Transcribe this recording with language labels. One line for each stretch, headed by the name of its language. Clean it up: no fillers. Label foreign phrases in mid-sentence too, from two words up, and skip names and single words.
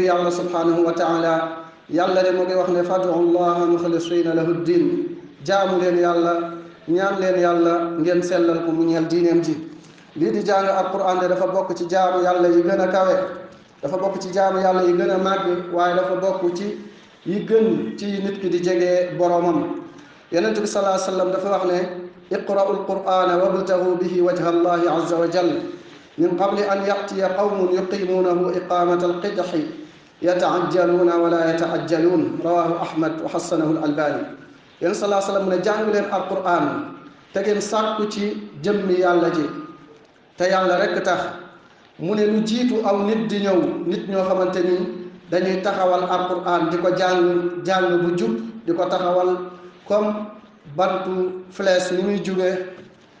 Wolof: yàlla
Arabic: سبحانه وتعالى
Wolof: yàlla de mu ngi wax ne
Arabic: فادعوا الله مخلصين له الدين
Wolof: jaamu leen yàlla ñaan leen yàlla ngeen sellal ko mu ñeel diineem ji lii di jàng alquran de dafa bokk ci jaamu yàlla yi gën a kawe dafa bokk ci jaamu yàlla yi gën a màgg waaye dafa bokk ci yi gën ci nit ki di jege boromam yonent bi salaa sallam dafa wax ne
Arabic: اقرءوا القرآن وابتغوا به وجه الله عز وجل من قبل أن يأتي قوم يقيمونه إقامة القدح يتعجلونه ولا يتأجلونه رواه أحمد وحسنه الألباني
Wolof: yéen salaa sallam mu ne jàng leen alquran te ngeen sàkku ci jëmmi yàlla ji te yàlla rekk tax mu ne lu jiitu aw nit di ñëw nit ñoo xamante ni dañuy taxawal alquran di ko jàng bu jub di ko taxawal comme bantu flèche ni muy jóge